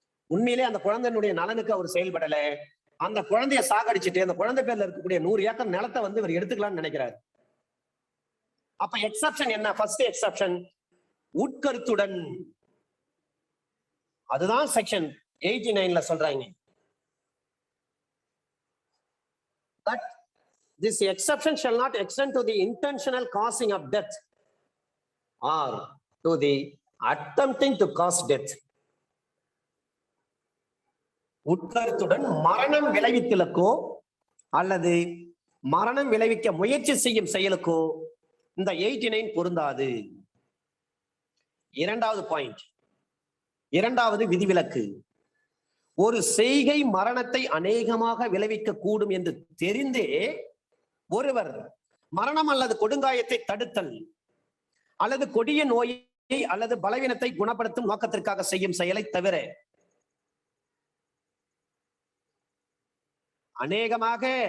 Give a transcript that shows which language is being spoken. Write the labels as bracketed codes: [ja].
[ta] உண்மையிலே அந்த குழந்தையினுடைய நலனுக்கு அவர் செயல்படல, அந்த குழந்தைய சாகடிச்சுட்டு அந்த குழந்தை பேர்ல இருக்கக்கூடிய 100 ஏக்கர் நிலத்தை வந்து இவர் எடுத்துக்கலாம்னு நினைக்கிறார். அப்ப எக்ஸப்ஷன் என்ன? ஃபர்ஸ்ட் எக்ஸப்ஷன் உட்கருத்துடன், அதுதான் செக்ஷன் 89ல சொல்றாங்க. [en] But this exception shall not extend to the intentional causing of death or to the attempting to cause death. [ta] உட்கருத்துடன் மரணம் விளைவித்தலுக்கோ அல்லது மரணம் விளைவிக்க முயற்சி செய்யும் செயலுக்கோ இந்த 89 பொருந்தாது. இரண்டாவது பாயிண்ட், இரண்டாவது விதிவிலக்கு, ஒரு செய்கை மரணத்தை அநேகமாக விளைவிக்க கூடும் என்று தெரிந்தே ஒருவர் மரணம் அல்லது கொடுங்காயத்தை தடுத்தல் அல்லது கொடிய நோயை அல்லது பலவீனத்தை குணப்படுத்தும் நோக்கத்திற்காக செய்யும் செயலை தவிர அநேகமாக